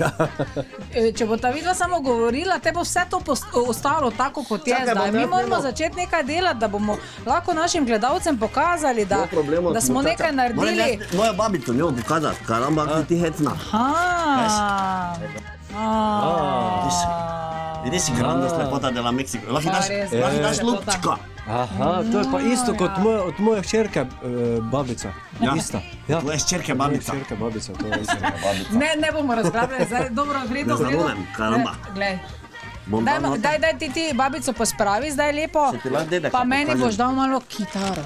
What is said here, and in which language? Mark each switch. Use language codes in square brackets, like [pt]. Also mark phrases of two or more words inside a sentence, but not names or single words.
[sl] Če bo ta vidva samo govorila, te bo vse to ostalo tako, kot je zdaj. Mi moramo začeti nekaj delati, da bomo lahko našim gledalcem pokazali, da smo nekaj naredili. Moja babica njo pokazati, karamba, kako ti hecna. Vidiš, grandost lepota [es] de la Mexico. [sl] Lahko daš lupčko. Aha, to je pa isto kot od moje hčerke babica. Ista. Ja. Tvoje hčerke babica. Hčerke babica, to je isto. Ne bomo razglabljali, zdaj dobro, vredo. Ne zaronem, karamba. Glej. Daj ti babico pospravi zdaj lepo, pa meni boš dal malo kitaro.